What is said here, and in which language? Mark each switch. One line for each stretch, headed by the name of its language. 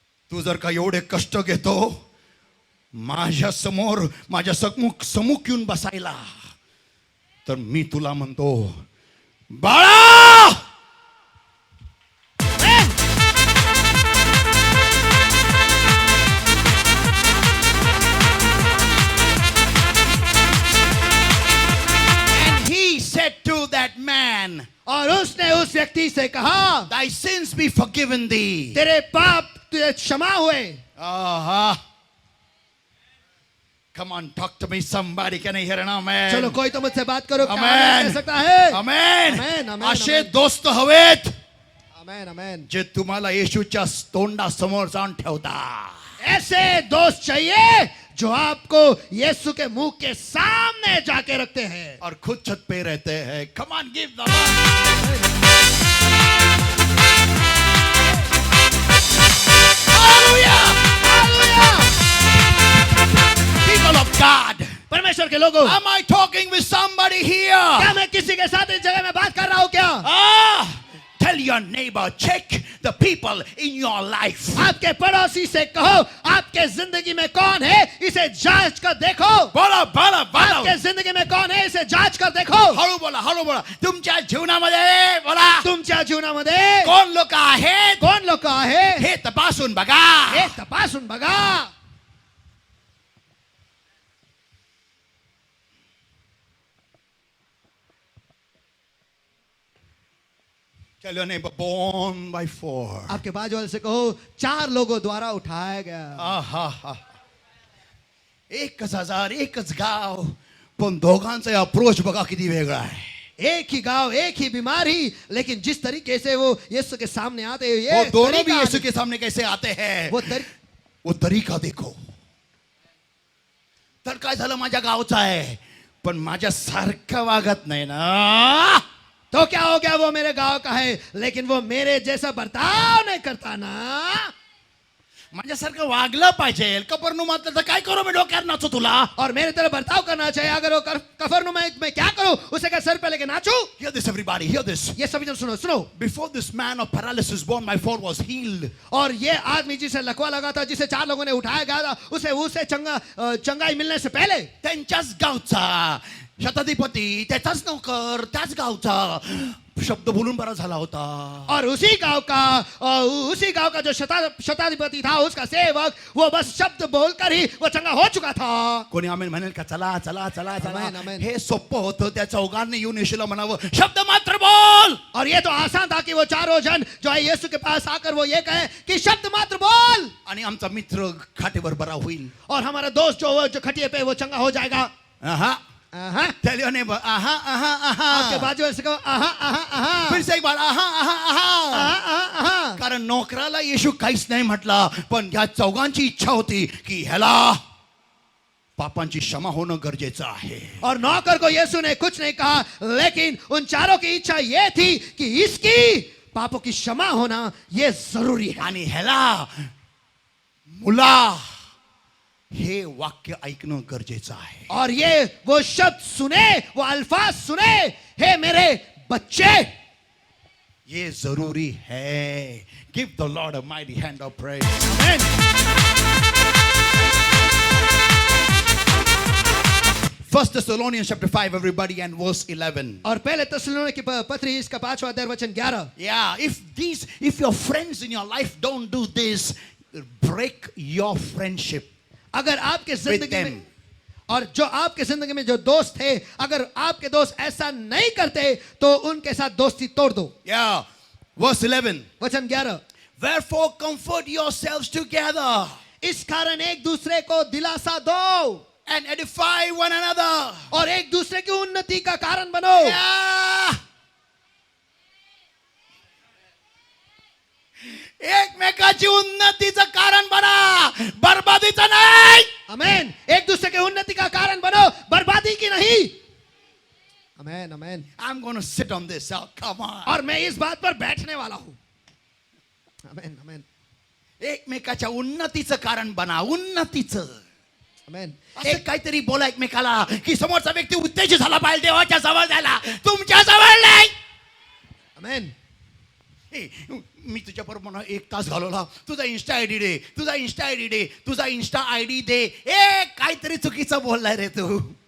Marathi: तू जर का एवढे कष्ट घेतो माझ्या समोर, माझ्या समुख येऊन बसायला, तर मी तुला म्हणतो
English: बाळा and he said to that man,
Hindi: और उसने उस व्यक्ति से कहा,
English: thy sins be forgiven thee.
Hindi: तेरे पाप तुझे क्षमा हुए. Uh-huh.
English: Come on, talk to me, somebody. Can I hear an amen?
Hindi: चलो कोई तो मुझसे बात करो. क्या
English: Amen.
Hindi: कह सकता है?
English: Amen. Amen, amen,
Marathi: असे
English: amen.
Marathi: दोस्त हवेत
English: Amen amen.
Marathi: जे तुम्हाला येशूच्या तोंडासमोर जाऊन ठेवता.
Hindi: ऐसे दोस्त चाहिए जो आपको यीशु के मुंह के सामने जाके रखते हैं और खुद छत पे रहते हैं.
English: Come on, give the Lord. Hallelujah. Hallelujah. People of God.
Hindi: परमेश्वर के लोगों,
English: Am I talking with somebody here?
Hindi: क्या मैं किसी के साथ इस जगह में बात कर रहा हूँ क्या?
English: Tell your neighbor, check the people in your life.
Hindi: आपके पड़ोसी से कहो, आपके जिंदगी में कौन है इसे जांच कर देखो.
Marathi: बोला बोला बोला.
Hindi: आपके जिंदगी में कौन है इसे जांच कर देखो.
Marathi: हळू बोला. तुमच्या जीवनामध्ये बोला. तुमच्या जीवनामध्ये कोण लोक आहेत कोण लोक आहे हे तपासून बघा. हे तपासून बघा.
English: Tell your neighbor, born by four.
Hindi: आपके बाजू वाले से कहो, 4 लोगों द्वारा उठाया गया. आहा.
Marathi: एकच हजार, एकच गाव, पण दोघांचा अप्रोच बघा किती वेगळा आहे.
Hindi: एक ही गांव, एक ही बीमारी, लेकिन जिस तरीके से वो यीशु के सामने आते हैं, वो ये दोनों भी तरीका- यीशु के सामने कैसे आते हैं वो तरीका देखो.
Marathi: तर काय झालं, माझ्या गावचा आहे पण माझ्या सारखं वागत नाही ना.
Hindi: तो क्या हो गया, वो मेरे गांव का है लेकिन वो मेरे जैसा बर्ताव नहीं करता ना.
Marathi: माझ्यासारखं वागलं पाहिजे. कफरनहूमातलं तर काय करू मी, डोक्यात नाचू तुला.
Hindi: और मेरे तरह बर्ताव करना चाहिए. अगर वो कफरनहूम में मैं क्या करूं, उसे क्या सर पे लेके नाचूं?
English: Hear this everybody, hear this.
Hindi: ये सभी जन सुनो.
English: Before this man of paralysis born by four was healed,
Hindi: और ये आदमी जिसे लकवा लगा था, जिसे 4 लोगों ने उठाया गया था, उसे चंगाई मिलने से पहले
Marathi: त्यांच्याच गावचा शताधिपती, त्याचाच नोकर, त्याच गावचा शब्द बोलून बरा झाला होता.
Hindi: और उसी गांव का जो शताधिपती था, उसका सेवक, वो बस शब्द बोलकर ही वो चंगा हो चुका था.
Marathi: कोणी आमेन म्हणेल का, चला चला चला चला.
English: Amen, amen.
Marathi: हे सोपं होतं. त्या चौघांनी येऊन येशूला म्हणावं, शब्द मात्र बोल.
Hindi: और ये तो आसान था कि वो 4 जन जो है यीशु के पास आकर वो ये कहे कि शब्द मात्र बोल,
Marathi: आणि आमचा मित्र खाटेवर बरा होईल.
Hindi: और हमारा दोस्त जो खटिए पे वो चंगा हो जाएगा. आहा. आहा.
English: Tell your neighbor, आहा आहा
Hindi: आपके आहा. बाजू से कहो, आहा आहा आहा. फिर से एक बार, आहा आहा आहा. आहा आहा आहा.
Marathi: कारण नोकराला येशू काहीच नाही म्हटला, पण ह्या चौघांची इच्छा होती की ह्याला पापांची क्षमा होणं गरजेचं आहे.
Hindi: और नौकर को यीशु ने कुछ नहीं कहा, लेकिन उन 4 की इच्छा ये थी कि इसकी पापों की क्षमा होना ये जरूरी है.
Marathi: आणि ह्याला मुला हे वाक्य ऐकणं गरजेचं आहे.
Hindi: और ये वो शब्द सुने, वो अल्फाज सुने, हे मेरे बच्चे, ये जरूरी है.
English: Give the Lord a mighty hand of praise. Amen. First Thessalonians chapter 5, everybody, and verse 11.
Hindi: और पहले थिस्सलुनीकी की पत्री इसका 5वां अध्याय वचन 11.
English: Yeah, if your friends in your life don't do this, break your friendship.
Hindi: अगर आपके जिंदगी
English: them.
Hindi: में और जो आपके जिंदगी में जो दोस्त थे, अगर आपके दोस्त ऐसा नहीं करते तो उनके साथ दोस्ती तोड़ दो.
English: Yeah, verse 11.
Hindi: वचन 11.
English: Wherefore comfort yourselves together
Hindi: इस कारण एक दूसरे को दिलासा दो
English: and edify one another.
Hindi: और एक दूसरे की उन्नति का कारण बनो.
English: Yeah.
Marathi: एकमेकाची उन्नतीचं कारण बना, बरबादीचं नाही.
English: Amen.
Hindi: एक दूसरे के उन्नति का कारण बनो, बर्बादी की नहीं.
English: Amen amen. I'm going to sit on this. Oh, come on.
Hindi: और मैं इस बात पर बैठने वाला हूं.
English: amen amen
Marathi: एकमेकाच्या उन्नतीचं कारण बना, उन्नतीचं.
English: Amen.
Marathi: असं काहीतरी बोला एकमेकाला की समोरचा व्यक्ती उत्तेजित झाला पाहिजे, देवाच्या जवळ जायला, तुमच्या जवळ नाही.
English: Amen.
Marathi: मी तुझ्या बरोबर 1 तास घालवला, तुझा इन्स्टा आयडी दे, तुझा इन्स्टा आयडी दे, तुझा इन्स्टा आयडी दे. काहीतरी चुकीचं बोललाय रे तू.